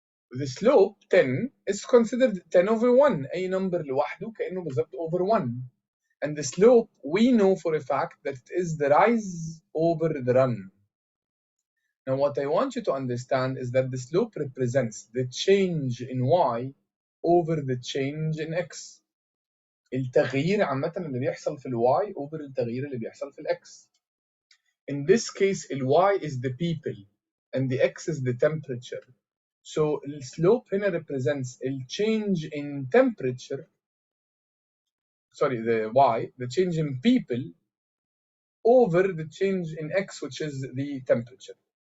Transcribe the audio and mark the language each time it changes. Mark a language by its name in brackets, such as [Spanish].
[English] The slope 10 is considered 10 over 1, أي number [Arabic] لوحده كأنه بالظبط [English] over 1. And the slope, we know for a fact that it is the rise over the run. Now what I want you to understand is that the slope represents the change in y over the change in x. [Arabic] التغيير عامة اللي بيحصل في الواي [English] over [Arabic] التغيير اللي بيحصل في الاكس. [English] In this case, the y is the people and the x is the temperature. So the slope here represents the change in temperature, sorry, the y, the change in people over the change in x, which is the temperature.